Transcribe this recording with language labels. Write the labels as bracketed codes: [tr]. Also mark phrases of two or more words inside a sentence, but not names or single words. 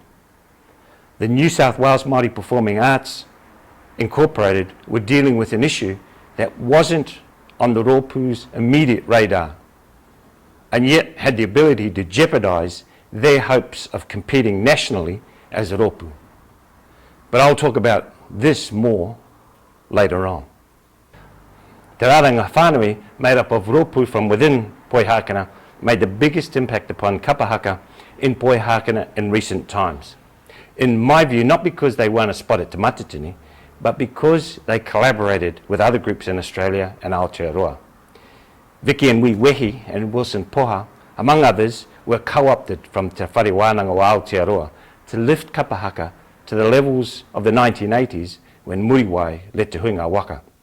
[en] The New South Wales Māori Performing Arts Incorporated were dealing with an issue that wasn't on the Rōpū's immediate radar, and yet had the ability to jeopardise their hopes of competing nationally as a Rōpū. But I'll talk about this more later on. Te rāranga whānui, made up of Rōpū from within Poi Hakana, made the biggest impact upon [mi] Kapa Haka [en] in Poi Hakana in recent times. In my view, not because they won a spot at Te Matatini, but because they collaborated with other groups in Australia and Aotearoa. Vicky and Wee Wehi and Wilson Poha, among others, were co-opted from Te Whare Wānanga o Aotearoa to lift [mi] Kapa Haka [en] to the levels of the 1980s when Muriwai led Te Huinga Waka.